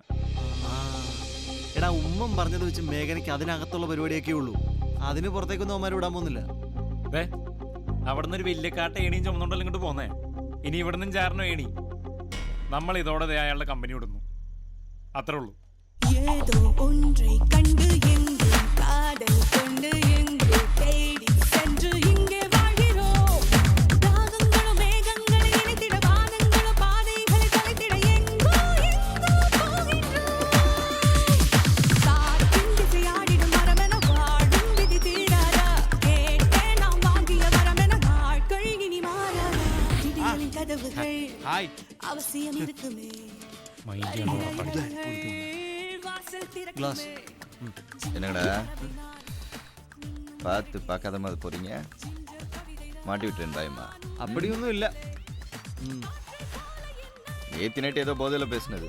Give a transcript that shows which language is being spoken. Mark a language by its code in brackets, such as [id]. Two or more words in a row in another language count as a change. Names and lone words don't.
[ml] എടാ, ഉമ്മൻ പറഞ്ഞത് വെച്ച് മേഘനയ്ക്ക് അതിനകത്തുള്ള പരിപാടിയൊക്കെ ഉള്ളൂ. അതിന് പുറത്തേക്കൊന്നും അവന്മാർ വിടാൻ പോകുന്നില്ല. അതെ, അവിടെ നിന്ന് ഒരു വലിയ കാട്ട ഏണിയും ചുമന്നുണ്ടല്ലോ ഇങ്ങോട്ട് പോന്നേ. ഇനി ഇവിടെ നിന്നും ചാരണോ ഏണി. നമ്മൾ ഇതോടെ അയാളുടെ കമ്പനി വിടുന്നു, അത്രേ ഉള്ളൂ. [ta] ஏதோ ஒன்றை கண்டு எங்கும் காதல் கொண்டு எங்கு தேடி சென்று இங்கே வாழ்கிறோம். தாகங்களும் மேகங்களை இணைத்திட வானங்களும் பாதைகளை கலைத்திட எங்கோ எங்கோ போகின்றோம். காற்றின் திசையாடிடும் மரமென வாழும் விதி தீராதா. கேட்டே நாம் வாங்கிய வரமென நாட்கள் இனி மாறாதா. விடியலின் கதவுகள் [ml] ഹായ്. [ta] அவசியம் இருக்குமே. [ml] ഗ്ലാസ്. [ta] என்னங்கடா பார்த்து பார்க்காத மாதிரி போறீங்க? மாட்டி விட்டுறேன் பயமா. அப்படியொன்னும் இல்ல. நேத்தி நைட்டு ஏதோ போதையில் பேசுனது.